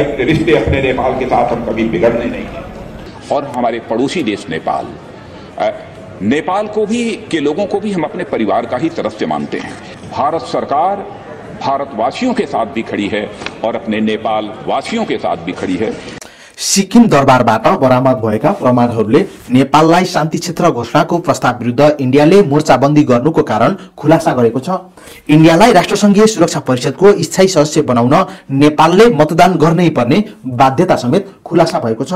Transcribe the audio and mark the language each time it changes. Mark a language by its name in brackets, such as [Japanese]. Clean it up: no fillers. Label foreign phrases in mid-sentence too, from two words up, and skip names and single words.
[Hindi] अपने रिश्ते अपने नेपाल के साथ हम कभी बिगड़ने नहीं देंगे। और हमारे पड़ोसी देश नेपाल को भी के लोगों को भी हम अपने परिवार का ही सदस्य मानते हैं। भारत सरकार भारतवासियों के साथ भी खड़ी है और अपने नेपाल वासियों के साथ भी खड़ी है। [Nepali] सिक्किम दरबारबाट बरामद भएका प्रमाणहरूले नेपाललाई शान्ति क्षेत्र घोषणाको प्रस्ताव विरुद्ध इन्डियाले मोर्चाबन्दी गर्नुको कारण खुलासा गरेको छ। इन्डियालाई राष्ट्रसंघीय सुरक्षा परिषदको स्थायी सदस्य बनाउन नेपालले मतदान गर्नै पर्ने बाध्यता समेत खुलासा भएको छ।